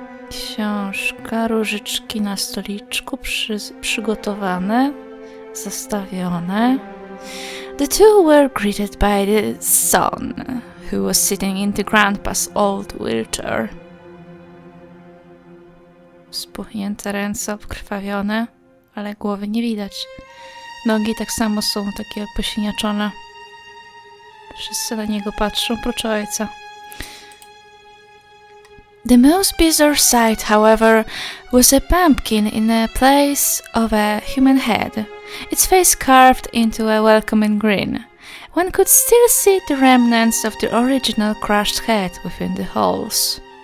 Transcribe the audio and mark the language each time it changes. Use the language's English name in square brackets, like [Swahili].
[Polish] Książka, różyczki na stoliczku przygotowane, zastawione. [English] The two were greeted by the son, who was sitting in the grandpa's old wheelchair. [Polish] Spuchnięte ręce, obkrwawione, ale głowy nie widać. Nogi tak samo są takie posiniaczone. Wszyscy na niego patrzą, prócz ojca. [English] The most bizarre sight, however, was a pumpkin in the place of a human head, its face carved into a welcoming grin. One could still see the remnants of the original crushed head within the holes.